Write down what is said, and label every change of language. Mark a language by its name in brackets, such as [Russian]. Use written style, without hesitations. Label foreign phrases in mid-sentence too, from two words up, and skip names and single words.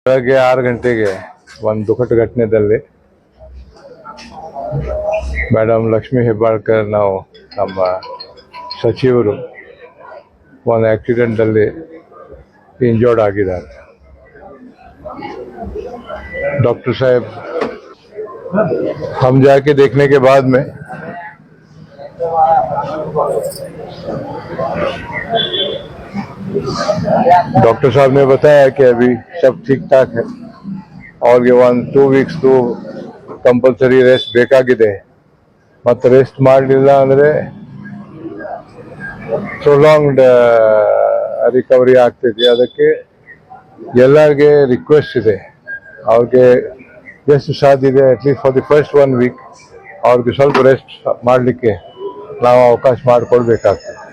[Kannada] ಬೆಳಗ್ಗೆ 6 ಗಂಟೆಗೆ ಒಂದು ದುಃಖದ ಘಟನೆಯಲ್ಲಿ ಮೇಡಮ್ ಲಕ್ಷ್ಮೀ ಹೆಬ್ಬಾಳ್ಕರ್ ನಮ್ಮ ಸಚಿವರು ಒಂದು ಆಕ್ಸಿಡೆಂಟಲ್ಲಿ ಇಂಜರ್ಡ್ ಆಗಿದ್ದಾರೆ. [Hindi] डॉक्टर साहब हम जाके देखने के बाद में डॉक्टर साहब ने बताया कि अभी सब ठीक ठाक है और ये 1-2 वीक्स तो [English] compulsory rest [Hindi] ಬೇಕಾಗಿದೆ. [Kannada] ಮತ್ತು ರೆಸ್ಟ್ ಮಾಡಲಿಲ್ಲ ಅಂದರೆ [English] prolonged recovery [Kannada] ಆಗ್ತಿದೆ. ಅದಕ್ಕೆ ಎಲ್ಲರಿಗೆ ರಿಕ್ವೆಸ್ಟ್ ಇದೆ, ಅವ್ರಿಗೆ ಎಷ್ಟು ಸಾಧ್ಯ ಇದೆ [English] at least for the first 1 week [Kannada] ಅವ್ರಿಗೆ ಸ್ವಲ್ಪ ರೆಸ್ಟ್ ಮಾಡಲಿಕ್ಕೆ ನಾವು ಅವಕಾಶ ಮಾಡಿಕೊಡ್ಬೇಕಾಗ್ತದೆ.